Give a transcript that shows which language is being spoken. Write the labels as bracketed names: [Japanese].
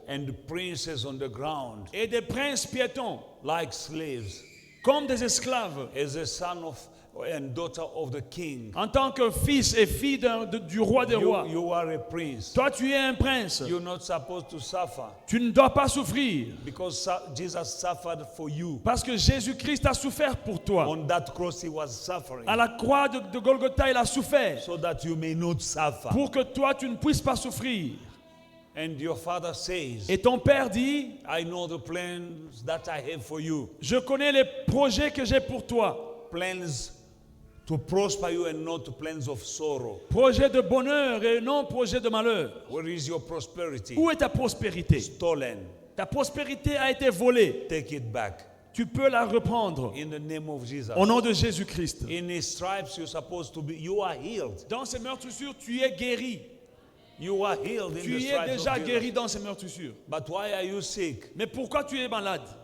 [English] and princes on the ground, [French] et des princes piétons, [English] like slaves, [French] comme des esclaves, [English] as a son of and daughter of the king. [French] en tant que fils et fille du roi des rois. [English] You are a prince. [French] Toi, tu es un prince. [English] You're not supposed to suffer [French] Tu ne dois pas souffrir [English] because Jesus suffered for you. [French] parce que Jésus-Christ a souffert pour toi. [English] On that cross he was suffering [French] À la croix de Golgotha, il a souffert [English] so that you may not suffer. [French] pour que toi, tu ne puisses pas souffrir. [English] And your father says, [French] Et ton père dit, [English] I know the plans that I have for you. [French] je connais les projets que j'ai pour toi. [English] Plans to prosper you and not plans of sorrow. [French] Projet de bonheur et non projet de malheur. [English] Where is your prosperity? [French] Où est ta prospérité? [English] Stolen. [French] Ta prospérité a été volée. [English] Take it back. [French] Tu peux la reprendre [English] In the name of Jesus. [French] au nom de Jésus-Christ. [English] In his stripes you're supposed to be, you are healed. [French] Dans ces meurtrissures, tu es guéri. [English] You are healed in [French] Tu [English] the [French] es [English] stripes [French] déjà [English] of Jesus. [French] guéri dans ces meurtrissures. [English] But why are you sick? [French] Mais pourquoi tu es malade?